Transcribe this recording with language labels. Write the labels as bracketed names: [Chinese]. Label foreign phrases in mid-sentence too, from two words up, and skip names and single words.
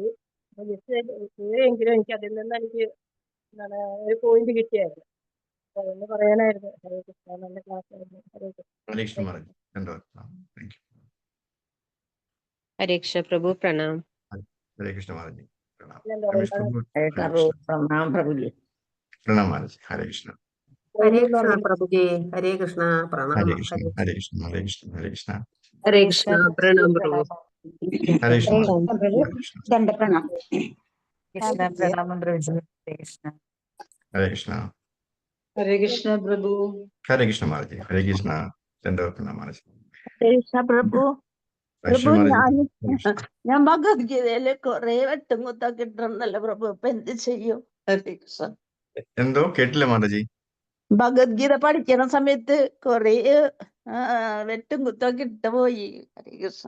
[Malayalam] അപ്പൊ ജസ്റ്റ് എങ്കിലും എനിക്ക് അതിൽ നിന്ന് എനിക്ക് എന്താണ് ഒരു പോയിന്റ് കിട്ടിയായിരുന്നു. അപ്പൊ അതൊന്ന് പറയാനായിരുന്നു. ഹരേ കൃഷ്ണ. നല്ല ക്ലാസ് ആയിരുന്നു. ഹരേ കൃഷ്ണ. ഹരേ കൃഷ്ണ പ്രഭു. പ്രണാം. ഹരേ കൃഷ്ണ മാതാജി. [Hindi] प्रणाम प्रभु जी। प्रणाम महाराज। हरे कृष्ण। हरे कृष्ण प्रभु जी। हरे कृष्ण। प्रणाम। हरे कृष्ण। हरे कृष्ण। हरे कृष्ण। हरे कृष्ण। [Malayalam] ഹരേ കൃഷ്ണ. പ്രണാം പ്രഭു. [Hindi] हरे कृष्ण। दंड प्रणाम। [Malayalam] കൃഷ്ണ പ്രണാമം പ്രഭു. ഹരേ കൃഷ്ണ. [Hindi] हरे कृष्ण। [Malayalam] ഹരേ കൃഷ്ണ പ്രഭു. [Hindi] हरे कृष्ण महाराज जी। हरे कृष्ण। दंडवत प्रणाम महाराज। हरे कृष्ण प्रभु. [Malayalam] പ്രഭു ഞാൻ ഭഗവത്ഗീതയില് കുറെ വെട്ടും കുത്തൊക്കെ ഇട്ടിരുന്നല്ലോ പ്രഭു. ഇപ്പൊ എന്ത് ചെയ്യും? ഹരേ കൃഷ്ണ. എന്തോ കേട്ടില്ല മാതാജി. ഭഗവത്ഗീത പഠിക്കണ സമയത്ത് കൊറേ വെട്ടും കുത്തൊക്കെ ഇട്ട് പോയി. ഹരേ കൃഷ്ണ.